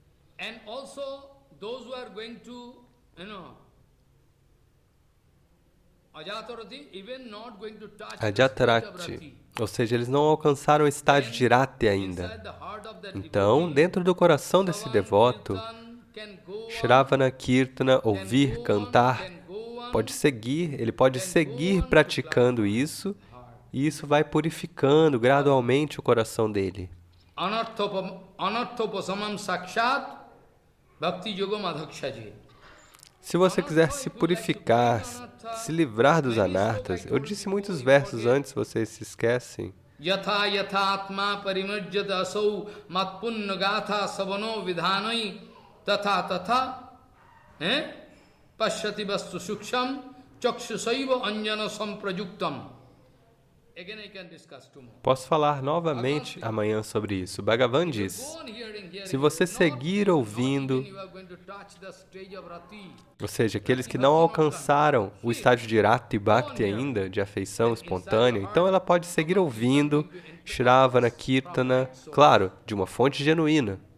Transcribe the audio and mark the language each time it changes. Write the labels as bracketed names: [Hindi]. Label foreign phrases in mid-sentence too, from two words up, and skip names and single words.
[Portuguese] Ajatarati, ou seja, eles não alcançaram o estágio de rati ainda. Então, dentro do coração desse devoto, [Sanskrit] Shravana, Kirtana, [Portuguese] ouvir, cantar, ele pode seguir praticando isso, e isso vai purificando gradualmente o coração dele. [Sanskrit] Anarthopasamam sakshat bhakti yogam adhakshaji. [Portuguese] Se você quiser se purificar, se livrar dos anartas, eu disse muitos versos antes, vocês se esquecem. [Sanskrit] Yatha yathatma parimajyata asau matpunna gatha savano vidhanai tatha tatha pashyati vastu suksham chakshusaiva anjana samprajuktam. [Portuguese] Posso falar novamente amanhã sobre isso. Bhagavan diz, se você seguir ouvindo, ou seja, aqueles que não alcançaram o estágio de [Sanskrit] rati bhakti [Portuguese] ainda, de afeição espontânea, então ela pode seguir ouvindo [Sanskrit] Shravana, Kirtana, [Portuguese] claro, de uma fonte genuína.